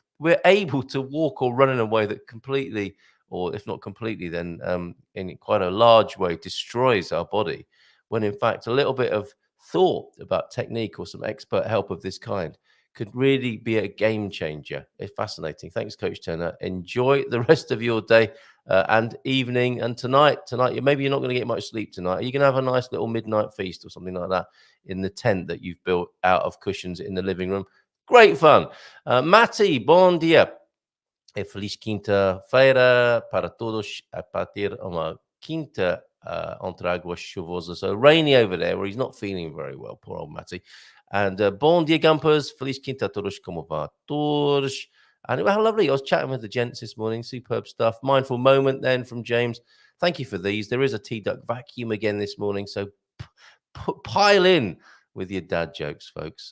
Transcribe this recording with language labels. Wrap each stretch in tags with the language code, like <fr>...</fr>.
<en>We're able to walk or run in a way that completely, or if not completely, then in quite a large way destroys our body, when in fact a little bit of thought about technique or some expert help of this kind could really be a game changer. It's fascinating. Thanks, Coach Turner. Enjoy the rest of your day and evening. And tonight, maybe you're not going to get much sleep tonight. Are you going to have a nice little midnight feast or something like that in the tent that you've built out of cushions in the living room? Great fun. Mati,</en> <pt>bon dia. Feliz quinta-feira para todos a partir de uma quinta entre águas chuvosas.</pt> <en>So rainy over there where he's not feeling very well, poor old Matty. And</en> <pt>bon dia,</pt> <en>Gumpers.</en> <pt>Feliz quinta a todos, como va todos.</pt> <en>And how lovely. I was chatting with the gents this morning. Superb stuff. Mindful moment then from James. Thank you for these. There is a T-Duck vacuum again this morning. So pile in with your dad jokes, folks.</en>